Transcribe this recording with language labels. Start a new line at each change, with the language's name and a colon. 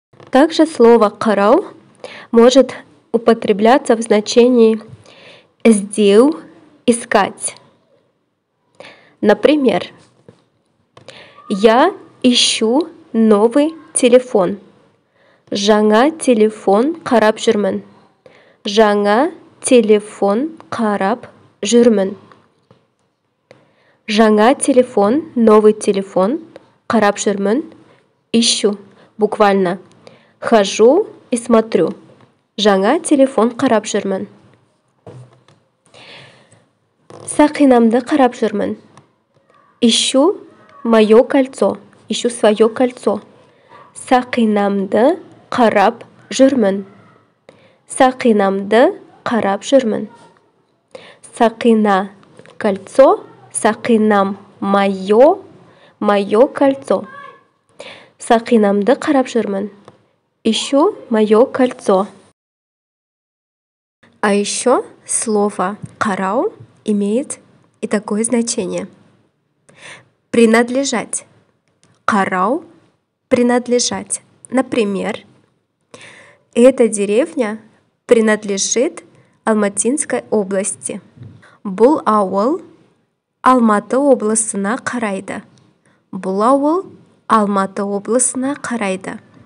Russian: Также слово «қарау» может употребляться в значении «іздеу», «искать». Например, я ищу новый телефон.
Kazakh: Жаңа телефон қарап жүрмін. Жаңа телефон қарап жүрмін. Жаңа телефон,
Russian: новый телефон
Kazakh: қарап жүрмін.
Russian: Ищу. Буквально. Хожу и смотрю.
Kazakh: Жаңа телефон қарап жүрмін. Сақинамды қарап жүрмін.
Russian: Ищу мое кольцо. Ищу свое кольцо.
Kazakh: Сақинамды қарап жүрмін. Сақинамды қарап жүрмін. Сақина — кольцо.
Russian: Сақинам — мое кольцо.
Kazakh: Сақинамды қарап жүрмін.
Russian: Ищу мое кольцо. А еще слово «қарау» имеет и такое значение. Принадлежать. Қарау — принадлежать. Например, эта деревня принадлежит Алматинской области.
Kazakh: Бұл ауыл Алматы облысына қарайды. Бұл ауыл Алматы облысына қарайды.